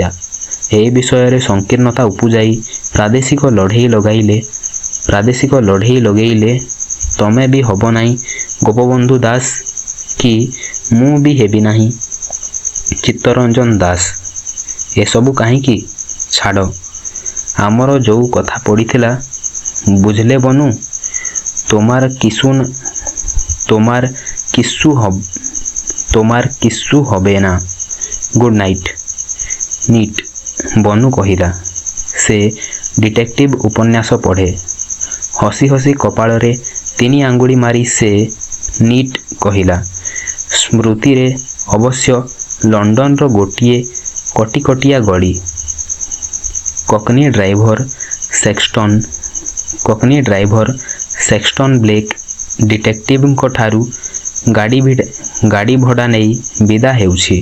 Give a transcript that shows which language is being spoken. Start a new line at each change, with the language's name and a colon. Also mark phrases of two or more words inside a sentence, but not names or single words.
Odia: ଏ ବିଷୟରେ ସଂକୀର୍ଣ୍ଣତା ଉପୁଜାଇ ପ୍ରାଦେଶିକ ଲଢ଼େଇ ଲଗେଇଲେ ତମେ ବି ହବ ନାହିଁ ଗୋପବନ୍ଧୁ ଦାସ, କି ମୁଁ ବି ହେବି ନାହିଁ ଚିତ୍ତରଞ୍ଜନ ଦାସ। ଏସବୁ କାହିଁକି? ଛାଡ଼, ଆମର ଯୋଉ କଥା ପଡ଼ିଥିଲା, ବୁଝଲେ ବନୁ,
Bangla: তোমার কিচ্ছু হবে না।
English: Good night. Neat, বনু କହିଲା।
Odia: ସେ ଡିଟେକ୍ଟିଭ ଉପନ୍ୟାସ ପଢ଼େ। ହସି ହସି କପାଳରେ 3 ଆଙ୍ଗୁଳି ମାରି ସେ ନିଟ୍ କହିଲା। ସ୍ମୃତିରେ ଅବଶ୍ୟ ଲଣ୍ଡନର ଗୋଟିଏ କଟିକଟିଆ ଗଳି।
English: Cockney driver
Odia: ସେକ୍ସଟନ୍ ବ୍ଲେକ୍ ଡିଟେକ୍ଟିଭଙ୍କଠାରୁ ଗାଡ଼ି ଭଡ଼ା ନେଇ ବିଦା ହେଉଛି।